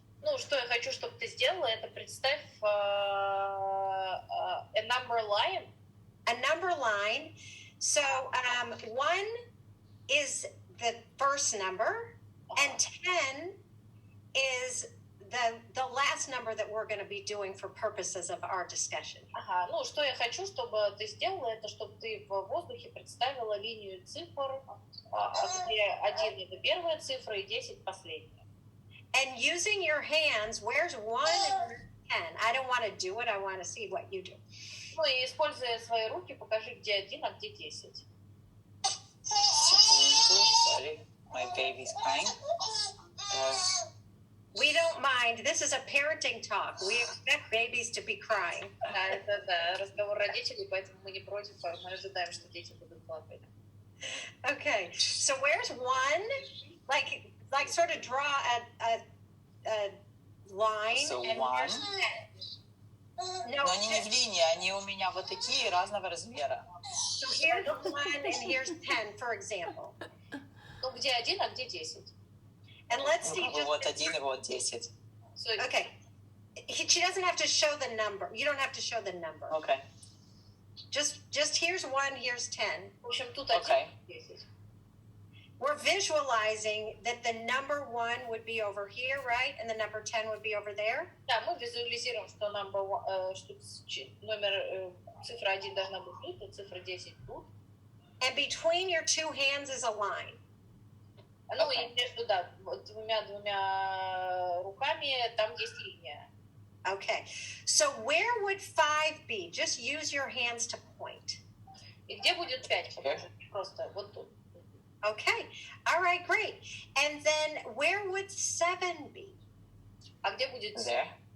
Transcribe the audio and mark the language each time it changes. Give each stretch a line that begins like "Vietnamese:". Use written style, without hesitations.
Russian: Ну, что я хочу, чтобы ты сделала, это представь
English: a number line. A number line. So 1 is the first number, and 10 is the last number that we're going to be doing for purposes of our discussion.
Russian: Ага, ну, что я хочу, чтобы ты сделала, это чтобы ты в воздухе представила линию цифр, где 1 это первая цифра и 10 последняя.
English: And using your hands, where's 1 and 10? I don't want to do it, I want to see what you do.
Russian: Ну, и используя свои руки, покажи, где 1, а где 10.
English: Sorry, my baby's crying. We don't mind. This is a parenting talk. We expect babies to be crying.
Russian: Да, это да, разговор родителей, поэтому мы не против, мы ожидаем, что дети будут плакать.
English: Okay, so where's 1? Like sort of draw a line. So and 1. here's 10. No,
Russian: Но они не в линии, они у меня вот такие разного размера.
English: so here's 1 and here's 10, for example.
Russian: Ну, где 1, а где 10?
English: And let's see just...
Russian: Вот 1 и вот 10.
English: So, Okay. She doesn't have to show the number. You don't have to show the number. Okay. Just here's 1, here's 10.
Russian: в общем, тут 1,
English: Okay. 10. We're visualizing that the number 1 would be over here, right? And the number 10 would be over there.
Russian: Да, мы визуализируем, что номер, цифра 1 должна быть тут, а цифра 10 тут.
English: And between your two hands is a line.
Russian: Ну, и между, да, двумя руками там есть линия.
English: Okay. So where would 5 be? Just use your hands to point.
Russian: И где будет 5? Покажи. Просто вот тут.
English: Okay. All right, great. And then where would 7 be?
Russian: А где будет 7?
English: There.